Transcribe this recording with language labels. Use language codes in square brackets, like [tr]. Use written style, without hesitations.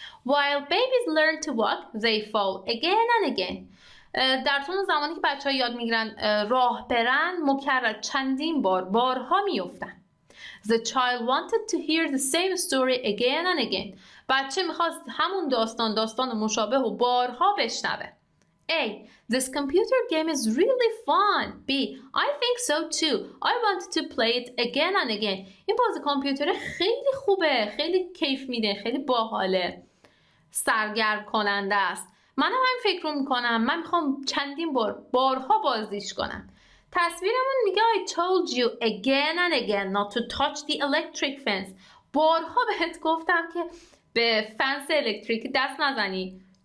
[en] While babies learn to walk, they fall again and again. [fa] در طول زمانی که بچه‌ها یاد میگیرن راه برن مکرر چندین بارها میافتن. [en] The child wanted to hear the same story again and again. [fa] بچه میخواست همون داستان مشابه و بارها بشنوه. [en] A. This computer game is really fun. B. I think so too. I want to play it again and again. [fa] این بازی کامپیوتر خیلی خوبه، خیلی کیف میده، خیلی باحاله، سرگرم کننده است. منم همین فکر رو میکنم. من میخوام چندین بارها بازیش کنم. تصویرمون میگه [en] I told you again and again not to touch the electric fence. [fa] بارها بهت گفتم که به فنس الکتریکی دست نزنی.